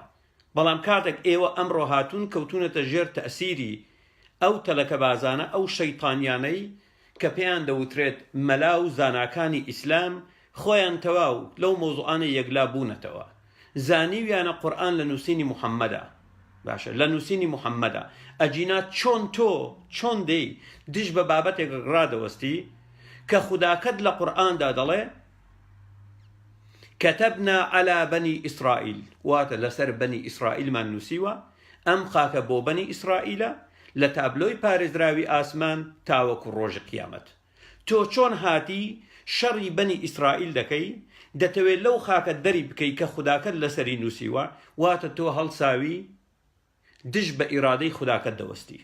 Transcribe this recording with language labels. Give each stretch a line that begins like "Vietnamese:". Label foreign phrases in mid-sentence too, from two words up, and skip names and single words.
Central Kurdish: بەڵام کاتێک ئێوە ئەمڕۆ هاتوون کەوتونەتە ژێر تەئسیری ئەو تەلەکە بازانە، ئەو شەیطانیانەی کە پێیان دەوترێت مەلا و زاناکانی ئیسلام، خۆیان تەواو لەو مۆزوعانە یەکلا بوونەتەوە. زانیویانە قورئان لە نووسینی محەممەدە. باشە لە نووسینی محەممەدە. ئەجینا چۆن تۆ چۆن دەی دش بە بابەتێک ڕادەوەستی کە خوداکەت لە قورئاندا دەڵێ
Arabic: كتبنا على بني إسرائيل
Central Kurdish: واتە لەسەر بەنی ئیسرائیلمان نووسیوە ئەم خاکە بۆ بەنی ئیسرائیلە لە تابلۆی پارێزراوی ئاسمان تاوەکو ڕۆژی قیامەت. تۆ چۆن هاتی شەڕی بەنی ئیسرائیل دەکەی، دەتەوێت لەو خاکە دەری بکەی کە خوداکەت لەسەری نووسیوە، واتە تۆ هەڵساوی دش بە ئیرادەی خوداکەت دەوەستی.